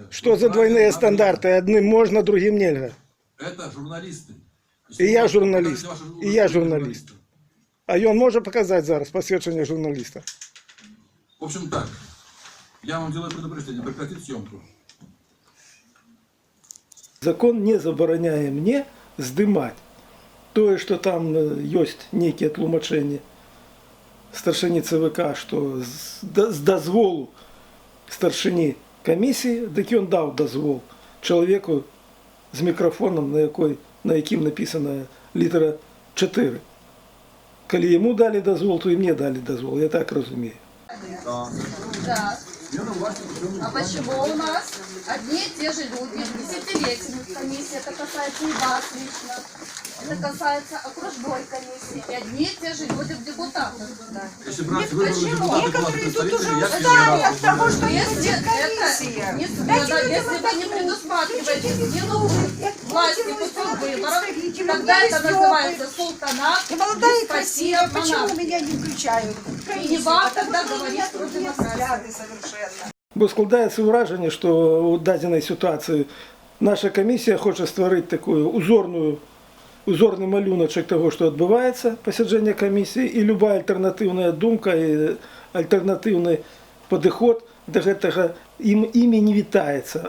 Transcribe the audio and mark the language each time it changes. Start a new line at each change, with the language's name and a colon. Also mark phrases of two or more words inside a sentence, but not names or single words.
Russian: Что за двойные стандарты? Одним можно, другим нельзя. Это журналисты. И я журналист. И я журналист. А он может показать зараз посвящение журналиста? В общем так. Я вам делаю предупреждение. Прекратить съемку.
Belarusian: Закон не забараняе мне здымаць тое, што там ёсць нейкія тлумачэнні старшыні ЦВК, што з дазволу старшыні камісіі, дык ён даў дазвол чалавеку з мікрафонам, на якім напісана літара 4. Калі яму далі дазвол, то і мне далі дазвол, я так разумею.
Russian: Да. А почему у нас одни и те же люди, десятилетиями в комиссии, это касается и вас лично, это касается окружной комиссии, и одни и те же люди в депутатах. Да. Если брать выборы депутатов, Некоторые тут уже я устали от того, что Если есть комиссия. если вы не предусматриваете силу власти путем выборов, тогда это называется султанат, И молодая и деспотия, красивая, почему монархия. меня не включают? И не вам тогда говорить про демократию. Взгляды совершенно.
Belarusian: Бо складаецца ўражанне, што ў дадзенай сітуацыі наша камісія хоча стварыць такую узорны малюначак таго, што адбываецца пасяджэнне камісіі, і любая альтэрнатыўная думка і альтэрнатыўны падыход да гэтага імі не вітаецца.